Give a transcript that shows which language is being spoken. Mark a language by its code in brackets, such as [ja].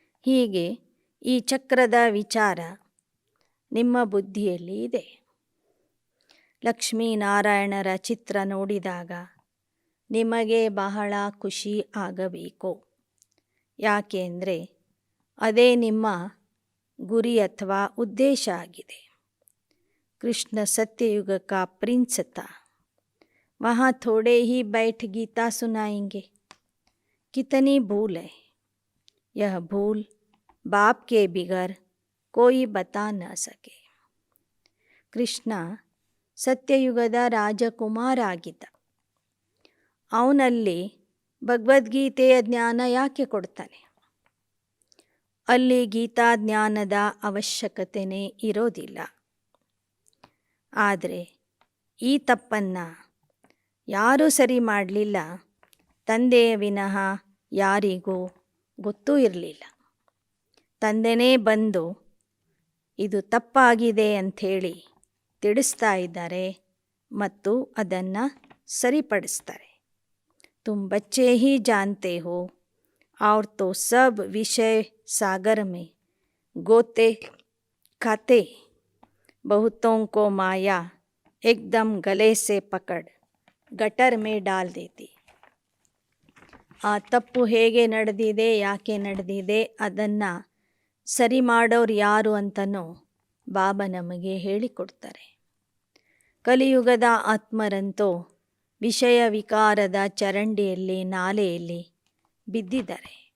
[kn] ಹೀಗೆ ಈ ಚಕ್ರದ ವಿಚಾರ ನಿಮ್ಮ ಬುದ್ಧಿಯಲ್ಲಿ ಇದೆ. ಲಕ್ಷ್ಮೀನಾರಾಯಣರ ಚಿತ್ರ ನೋಡಿದಾಗ ನಿಮಗೆ ಬಹಳ ಖುಷಿ ಆಗಬೇಕು. ಯಾಕೆಂದರೆ ಅದೇ ನಿಮ್ಮ ಗುರಿ ಅಥವಾ ಉದ್ದೇಶ ಆಗಿದೆ. [hi] कृष्ण सत्ययुग का प्रिंस था. वहाँ थोड़े ही बैठ गीता सुनाएंगे. कितनी भूल है. यह भूल बाप के बिगर कोई बता न सके. [kn] ಕೃಷ್ಣ ಸತ್ಯಯುಗದ ರಾಜಕುಮಾರ ಆಗಿದ್ದ. ಅವನಲ್ಲಿ ಭಗವದ್ಗೀತೆಯ ಜ್ಞಾನ ಯಾಕೆ ಕೊಡ್ತಾನೆ? ಅಲ್ಲಿ ಗೀತಾ ಜ್ಞಾನದ ಅವಶ್ಯಕತೆಯೇ ಇರೋದಿಲ್ಲ. ಆದರೆ ಈ ತಪ್ಪನ್ನು ಯಾರೂ ಸರಿ ಮಾಡಲಿಲ್ಲ. ತಂದೆಯ ವಿನಃ ಯಾರಿಗೂ ಗೊತ್ತೂ ಇರಲಿಲ್ಲ. ತಂದೆನೇ ಬಂದು ಇದು ತಪ್ಪಾಗಿದೆ ಅಂಥೇಳಿ ತಿಳಿಸ್ತಾ ಇದ್ದಾರೆ. ಮತ್ತು ಅದನ್ನು ಸರಿಪಡಿಸ್ತಾರೆ. [hi] ತುಮ್ ಬಚ್ಚೆ ಹಿ ಜಾನ್ತೆ ಹೋ और तो सब विषय सागर में गोते खाते बहुतों को माया एकदम गले से पकड़ गटर में डाल देती. [kn] ಆ ತಪ್ಪು ಹೇಗೆ ನಡೆದಿದೆ, ಯಾಕೆ ನಡೆದಿದೆ, ಅದನ್ನು ಸರಿ ಮಾಡೋರು ಯಾರು ಅಂತನೂ ಬಾಬಾ ನಮಗೆ ಹೇಳಿಕೊಡ್ತಾರೆ. ಕಲಿಯುಗದ ಆತ್ಮರಂತೂ ವಿಷಯ ವಿಕಾರದ ಚರಂಡಿಯಲ್ಲಿ, ನಾಲೆಯಲ್ಲಿ ಬಿದ್ದಿದ್ದಾರೆ.